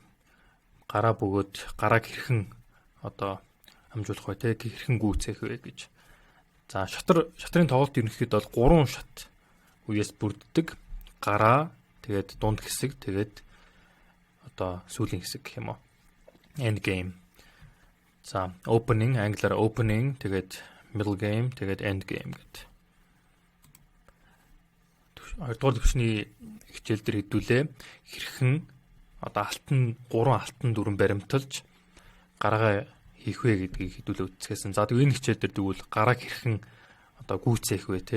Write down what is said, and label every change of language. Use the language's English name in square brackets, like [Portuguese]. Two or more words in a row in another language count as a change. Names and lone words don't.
[Mongolian] Гараа бөгөөд гарааг хэрхэн амжуулах вэ те хэрхэн гүйцээх вэ гэж. За шатрын тоглолт ерөнхийдөө бол 3 шат үеэс бүрддэг. Гараа, тэгээд дунд хэсэг, тэгээд сүүлийн хэсэг гэх юм уу. [English] End game. За opening, англиар opening, тэгээд middle game, тэгээд end game гэдэг. [Mongolian] 2 дугаар төвшний хичээл дээр хэдүүлээ хэрхэн алтан 3 алтан дүрэн баримталж гараагаа хийх вэ гэдгийг хэдүүлээ үздэгсэн. За тэгээд энэ хичээл дээр тэгвэл гарааг хэрхэн гүйцээх вэ те.